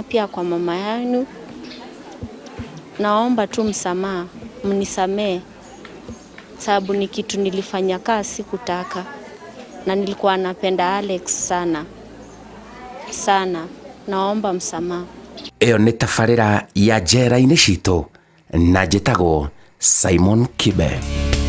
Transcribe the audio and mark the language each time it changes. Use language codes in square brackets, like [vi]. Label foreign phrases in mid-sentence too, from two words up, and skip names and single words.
[sw] Pia kwa mama yangu, naomba tu msamaha, mnisamee. Sababu ni kitu nilifanya kasi sikutaka. Na nilikuwa napenda Alex sana. Sana. Naomba msamaha. [ki] Ĩyo nĩ tabarĩra ya njera-inĩ citũ na njĩtagwo Simon Kibe.